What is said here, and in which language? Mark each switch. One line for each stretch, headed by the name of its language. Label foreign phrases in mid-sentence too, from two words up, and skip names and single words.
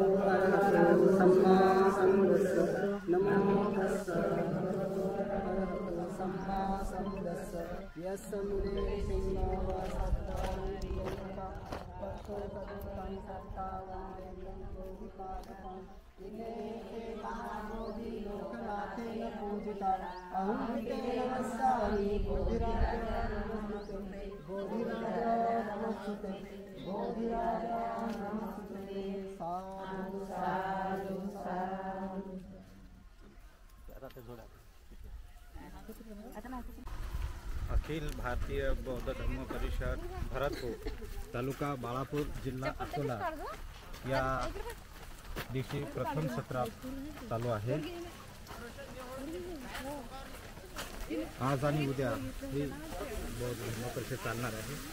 Pali: सम्मा सम्बुद्धस्स नमो तस्स भगवतो सम्मा सम्बुद्धस्स यस्समुदे सिंहो वासत्तानिका पक्कोपदुतं सत्तावन्देवं बोधिपादपं इते महाबोधि लोकनाथेन पूजिता अहंतेन वसामि बोधिराजा नमस्ते बोधिराजा नमस्ते बोधिराजा नमस्ते साधु साधु साधु।
Marathi: अखिल भारतीय बौद्ध धर्म परिषद भरतपूर तालुका बाळापूर जिल्हा अकोला या दिवशी प्रथम सत्र चालू आहे। आज आणि उद्या ही बौद्ध धर्म परिषद चालणार आहे।